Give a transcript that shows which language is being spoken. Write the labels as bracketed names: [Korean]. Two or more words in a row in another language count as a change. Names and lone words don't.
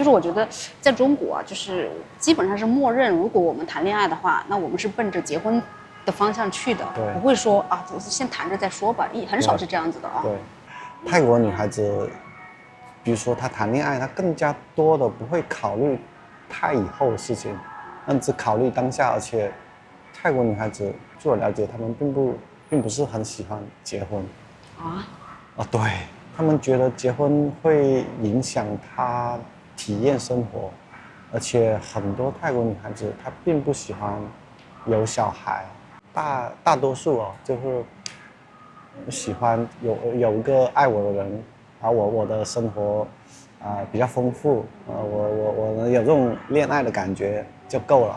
[Chinese] 就是我覺得在中國就是基本上是默認，如果我們談戀愛的話，那我們是奔着結婚的方向去的，不會說先談着再說吧，很少是這樣子的啊。對，泰國女孩子，比如說她談戀愛，她更加多的不會考慮太以後的事情，只考慮當下，而且泰國女孩子據我了解，她们並不是很喜歡結婚。對，他們覺得結婚會影響她體驗生活，而且很多泰國女孩子她並不喜歡有小孩，大多數就是喜歡有一個愛我的人，然後我的生活比較豐富，我能有這種戀愛的感覺就夠了。